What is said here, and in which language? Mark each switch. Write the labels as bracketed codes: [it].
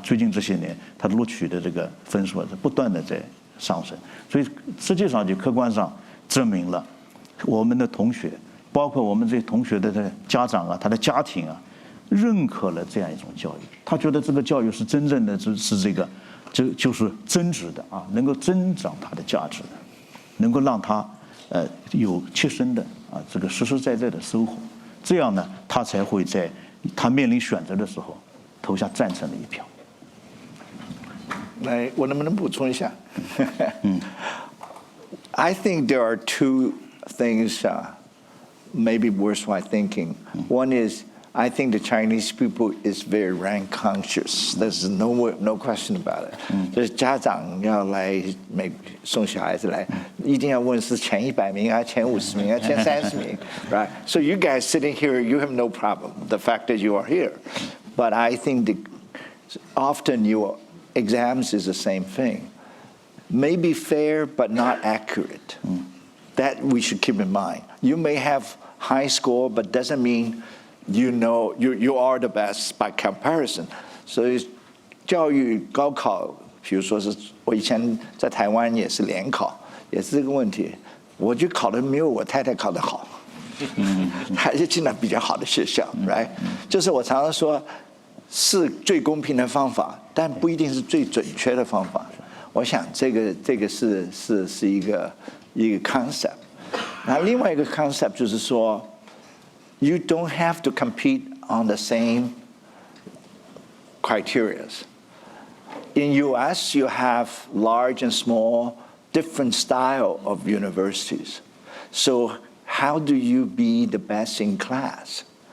[zh] 最近这些年，它录取的这个分数是不断的在上升，所以实际上就客观上证明了我们的同学，包括我们这些同学的家长啊，他的家庭啊，认可了这样一种教育，他觉得这个教育是真正的就是增值的啊，能够增长它的价值的，能够让他有切身的这个实实在在的收获，这样呢，他才会在他面临选择的时候投下赞成的一票。来，我能不能补充一下？ [en] I think there are two things maybe worthwhile thinking. One is, I think the Chinese people is very rank conscious. There's no question about it. [zh] 就是家长要来送小孩子来，一定要问是前100名啊，前50名啊，前30名 ， [en] right? So you guys sitting here, you have no problem. The fact that you are here, but I think often your exams is the same thing. Maybe fair, but not accurate. That we should keep in mind. You may have high score, but doesn't mean you are the best by comparison. [zh] 所以教育高考，比如说是我以前在台湾也是联考，也是这个问题。我就考得没有我太太考得好，还是进了比较好的学校 ， [en] right？ [zh] 就是我常常说，是最公平的方法，但不一定是最准确的方法。我想这个是一个 concept。那另外一个 concept 就是说 [en] ，you don't have to compete on the same criteria. In U.S., you have large and small, different style of universities. So how do you be the best in class